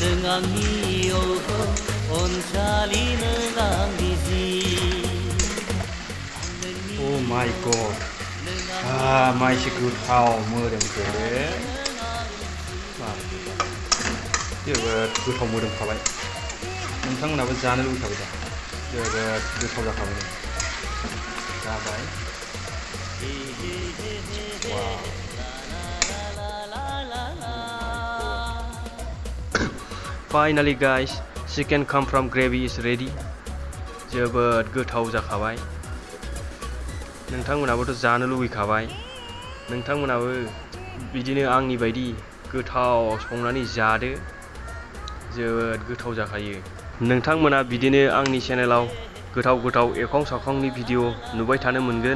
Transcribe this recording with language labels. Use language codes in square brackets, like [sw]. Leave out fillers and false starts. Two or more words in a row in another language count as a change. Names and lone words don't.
[brx] सिगांनि अनजालि नों आंनि जिउ [en] Oh my god. [brx] माइसि गोथाव मोदोमखो जोबोद गोथाव मोदोमखाबाय। नोंथांमोनाबो जानो लुबैखाबाय दा? जोबोद गोथाव जाखाबाय जाबाय। [en] Finally guys, chicken come from gravy is ready. [brx] जोबोद गोथाव जाखाबाय। नोंथांमोनाबोथ' जानो लुबैखाबाय। नोंथांमोनाबो बिदिनो आंनि बायदि गोथाव संनानै जादो। जोबोद गोथाव जाखायो। नोंथांमोना बिदिनो आंनि चेनेलाव गोथाव एवखां सावखांनि भिडिअ नुबाय थानो मोनगोन।